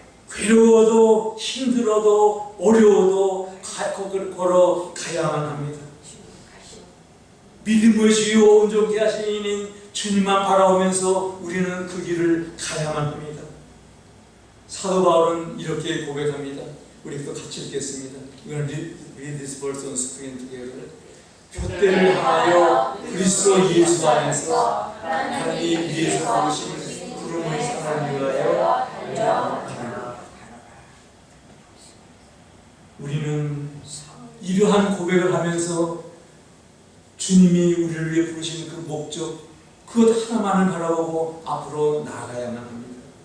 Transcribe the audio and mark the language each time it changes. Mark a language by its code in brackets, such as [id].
[ko] 괴로워도 힘들어도 어려워도 걸어가야만 합니다. 믿음의 주요 온전케 하시는 주님만 바라보면서 우리는 그 길을 가야만 합니다. 사도 바울은 이렇게 고백합니다. 우리 또 같이 읽겠습니다. 이건 [en] read this verse on screen together. [ko] 표대를 향하여 그리스도 예수 안에서 하나님 위에서 부르신 부름의 상을 위하여 달려가라. 우리는 이러한 고백을 하면서 주님이 우리를 위해 부르신 그 목적, 그것 하나만을 바라보고 앞으로 나아가야만 합니다.